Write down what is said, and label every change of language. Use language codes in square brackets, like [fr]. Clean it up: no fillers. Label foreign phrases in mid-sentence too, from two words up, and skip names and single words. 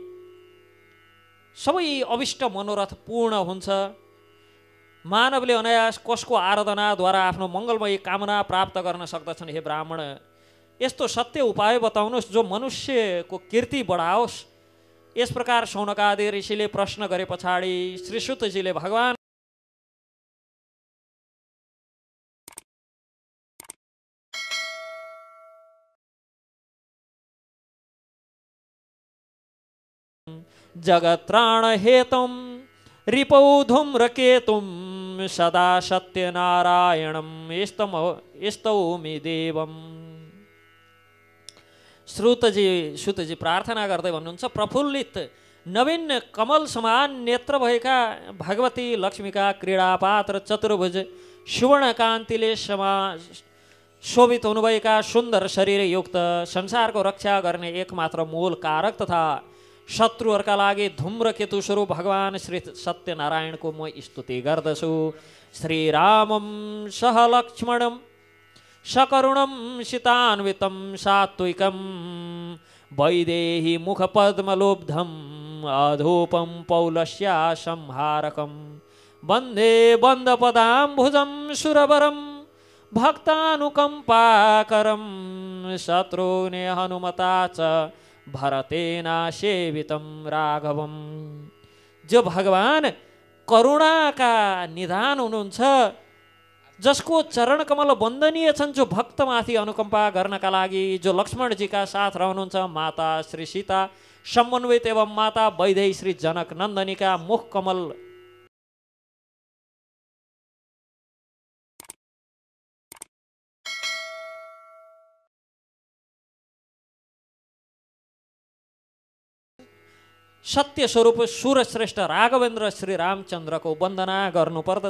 [ne] सबै अभिष्ट मनोरथ पूर्ण हुन्छ, मानवले अनायास कसको आराधनाद्वारा आफ्नो मङ्गलमय कामना प्राप्त गर्न सक्दछन्। हे ब्राह्मण, यस्तो सत्य उपाय बताउनुहोस् जो मनुष्यको कीर्ति बढाओस्। यस प्रकार शौनकादि ऋषिले प्रश्न गरे पछाडि श्री सुतजीले भगवान [sa] जगत्राण हेतुम रिपौ धूम्रकेतुम सदा सत्यनारायणम स्तौमि देवम। [ne] सुतजी प्रार्थना गर्दै भन्नुहुन्छ, प्रफुल्लित नवीन कमल समान नेत्र भएका भगवती लक्ष्मीका क्रीडापात र चतुर्भुज सुवर्णकान्तिले शोभित हुनुभएका सुन्दर शरीरयुक्त संसारको रक्षा गर्ने एकमात्र मूल कारक तथा शत्रुहरूका लागि धूम्रकेतु स्वरूप भगवान श्री सत्यनारायणको म स्तुति गर्दछु। [sa] श्रीरामम सह लक्ष्मणम सकरुणम सीतान्वितं सात्विकं वैदेही मुखपद्मलुब्धं अधूपं पौलस्या संहारकं वन्दे वन्दपदाम्बुजं सुरवरं भक्तानुकम्पाकरं शत्रुघ्ने हनुमता च भरतेना सेवितं राघवं। [ne] जो भगवान करुणाका निधान हुनुहुन्छ, जसको चरण कमल वन्दनीय छन्, जो भक्तमाथि अनुकम्पा गर्नका लागि जो लक्ष्मणजीका साथ रहनुहुन्छ, माता श्री सीता समन्वित एवं माता वैदेही श्री जनक नन्दनीका मुख कमल सत्य स्वरूप सूरश्रेष्ठ राघवेन्द्र श्री रामचन्द्रको वन्दना गर्नुपर्दछ।